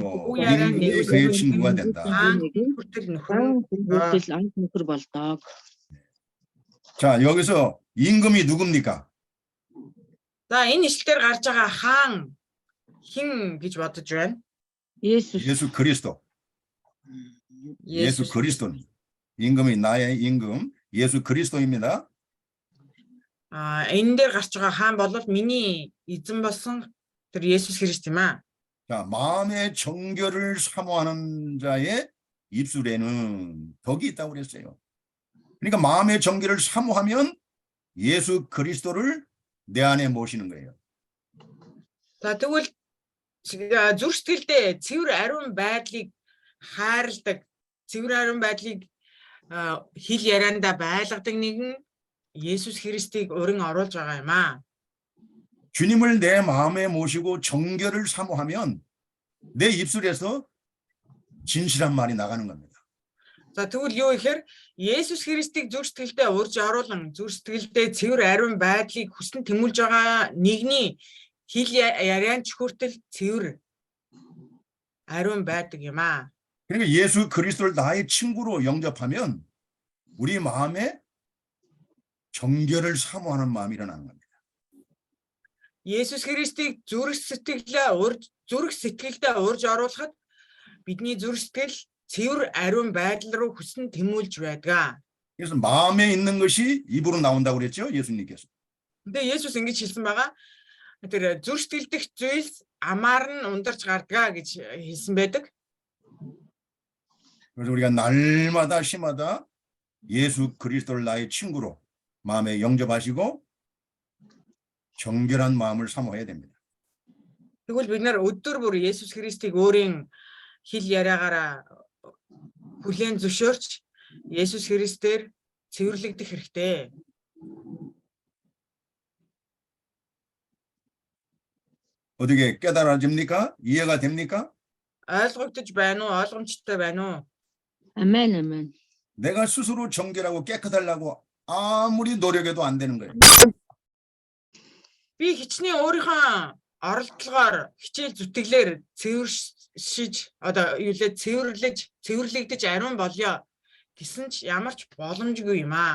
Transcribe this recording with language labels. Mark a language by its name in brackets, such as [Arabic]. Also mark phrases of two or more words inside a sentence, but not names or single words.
[Mongolian] үг яриа [Korean] 임금이 그의 [Mongolian] нэгүүлсэнгүй [Korean] 친구가 [Mongolian] нэгэнд [Korean] 된다. [Mongolian] хаан хүн хүртэл нөхөр. Хаан хүн хүртэл анх нөхөр болдог. [Korean] 자, 여기서 임금이 누굽니까? [Mongolian] За энэ ишлэлээр гарч байгаа хаан хэн гэж бодож байна? Есүс. [Korean] 예수 그리스도. 예수 그리스도. 임금이 나의 임금 예수 그리스도입니다. [Mongolian] Энэ дээр гарч байгаа хаан бол миний эзэн болсон тэр Есүс Христ юм аа. [Korean] 자, 마음의 정결을 사모하는 자의 입술에는 덕이 있다고 그랬어요. 그러니까 마음의 정결을 사모하면 예수 그리스도를 내 안에 모시는 거예요. [Mongolian] За тэгвэл зүрх сэтгэлдээ цэвэр ариун байдлыг хайрладаг, цэвэр ариун байдлыг хэл ярианда байлгадаг нэгэн Есүс Христийг өрн оруулж байгаа юм аа. [Korean] 주님을 내 마음에 모시고 정결을 사모하면 내 입술에서 진실한 말이 나가는 겁니다. [Mongolian] За тэгвэл юу ихээр Есүс Христийг зүрх сэтгэлдээ урьж оруулан, зүрх сэтгэлдээ цэвэр ариун байдлыг хүсн тэмүүлж байгаа нэгний хэл ярианд хүртэл цэвэр ариун байдаг юм аа. [Korean] 그러니까 예수 그리스도를 나의 친구로 영접하면 우리 마음에 정결을 사모하는 마음이 일어나는 겁니다. [Mongolian] Есүс Христийг зүрх сэтгэлдээ урьж оруулахад бидний зүрх сэтгэл цэвэр ариун байдал руу хүсн тэмүүлж байдаг. [Korean] 그래서 마음에 있는 것이 입으로 나온다고 그랬죠, 예수님께서. 근데 예수스 [Mongolian] ингэж хэлсэн байгаа. Тэр зүрх сэтгэл дэх зүйлс амаар нь ундарч гардаг гэж хэлсэн байдаг. [Korean] 그래서 우리가 날마다 시마다 예수 그리스도를 나의 친구로 마음에 영접하시고 정결한 마음을 사모해야 됩니다. [Mongolian] Тэгвэл бид нар өдөр бүр Есүс Христийг өөрийн хэл яриагаараа хүлээн зөвшөөрч Есүс Христээр цэвэрлэгдэх хэрэгтэй. [Korean] 어떻게 깨달아집니까? 이해가 됩니까? [Mongolian] Ойлгогдож байна уу? Ойлгомжтой байна уу? Амен, амен. [Korean] 내가 스스로 정결하고 깨끗하려고 아무리 노력해도 안 되는 거예요. [Mongolian] Би хичнээн өөрийнхөө оролдлогоор хичээл зүтгэлээр цэвэршиж одоо юу лээ цэвэрлэгдэж ариун болёо гэсэн ч ямар ч боломжгүй юм аа.